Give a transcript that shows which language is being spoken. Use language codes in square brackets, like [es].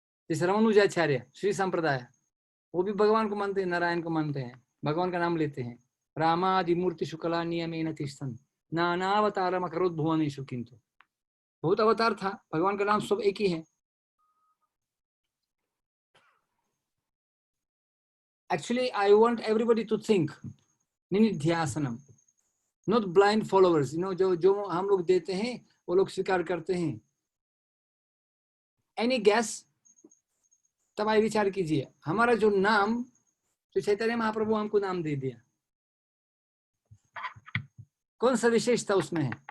[hi] जैसे रामानुजाचार्य श्री संप्रदाय, वो भी भगवान को मानते हैं, नारायण को मानते हैं, भगवान का नाम लेते हैं, [sa] रामादि मूर्ति शुक्ला नियमेन तिष्ठन् नानावतारम अकरोत् भुवनेषु, [hi] किंतु बहुत अवतार था, भगवान का नाम सब एक ही है। [en] Actually, I want everybody to think निधिध्यासनम, not blind followers, [hi] जो जो हम लोग देते हैं वो लोग स्वीकार करते हैं। [en] Any guess? [hi] तब आइए विचार कीजिए, हमारा जो नाम, जो चैतन्य महाप्रभु हमको नाम दे दिया, कौन सा विशेषता उसमें है?